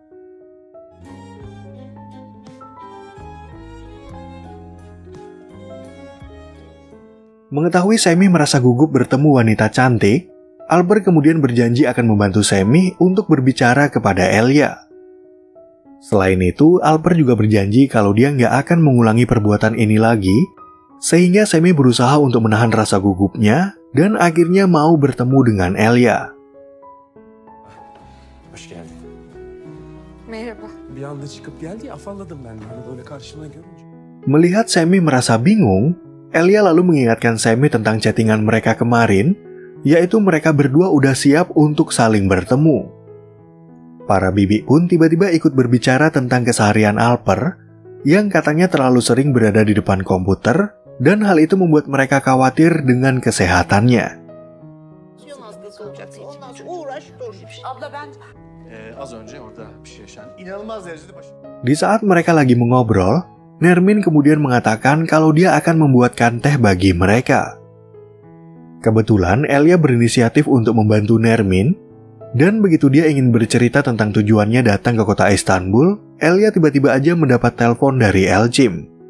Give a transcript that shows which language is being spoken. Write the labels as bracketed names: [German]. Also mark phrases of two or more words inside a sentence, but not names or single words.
[Indonesian] Mengetahui Semi merasa gugup bertemu wanita cantik, Alper kemudian berjanji akan membantu Semi untuk berbicara kepada Elia. Selain itu, Alper juga berjanji kalau dia nggak akan mengulangi perbuatan ini lagi, sehingga Semi berusaha untuk menahan rasa gugupnya dan akhirnya mau bertemu dengan Elia. [Turkish] Hoş geldin. Merhaba. Bir anda çıkıp geldi afalladım ben böyle karşımda görünce. [Indonesian] Melihat Semi merasa bingung, Elia lalu mengingatkan Semi tentang chattingan mereka kemarin, yaitu mereka berdua udah siap untuk saling bertemu. Para bibi pun tiba-tiba ikut berbicara tentang keseharian Alper, yang katanya terlalu sering berada di depan komputer, dan hal itu membuat mereka khawatir dengan kesehatannya. [Turkish] Az önce orada bir şey yaşandı. İnanılmaz derecede [Indonesian] Di saat mereka lagi mengobrol, Nermin kemudian mengatakan kalau dia akan membuatkan teh bagi mereka. Kebetulan Elia berinisiatif untuk membantu Nermin, dan begitu dia ingin bercerita tentang tujuannya datang ke kota Istanbul, Elia tiba-tiba aja mendapat telepon dari Elçim.